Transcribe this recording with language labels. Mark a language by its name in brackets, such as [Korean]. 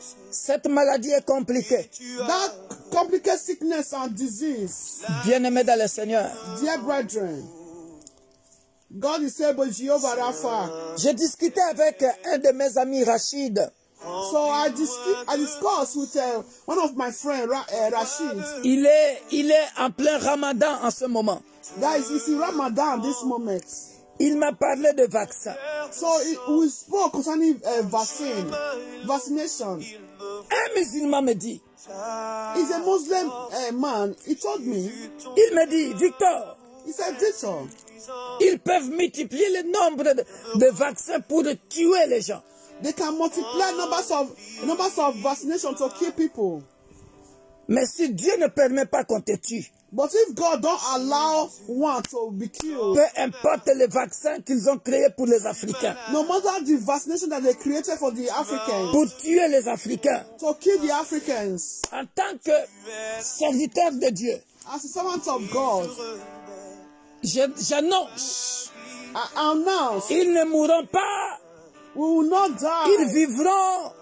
[French] Cette maladie est compliquée. [English] That complicated sickness and disease. [French] Bien-aimé dans le Seigneur, [English] Dear brethren, God is able, Jehovah Rapha. [French] j'ai discuté avec un de mes amis, Rachid. [English] So I discussed with one of my friends, Rashid. [French] Il est en plein Ramadan en ce moment. [English] Guys, it's in Ramadan this moment. [French] Il m'a parlé de vaccin. [English] So we spoke concerning vaccination. [French] Un musulman me dit, [English] He's a Muslim man. He told me, [French] il me dit, Victor, [English] he said, Victor, [French] ils peuvent multiplier le nombre de vaccins pour tuer les gens. [English] they can multiply numbers of vaccination to kill people. [French] Mais si Dieu ne permet pas qu'on te tue, [English] But if God don't allow one to be killed, [French] peu importe les vaccins qu'ils ont créés pour les Africains, [English] no matter the vaccination that they created for the Africans, [French] pour tuer les Africains, [English] to kill the Africans, [French] en tant que serviteur de Dieu, [English] as a servant of God, [French] j'annonce, [English] I announce, [French] ils ne mourront pas, [English] we will not [French] ils [English] die. [French] vivront,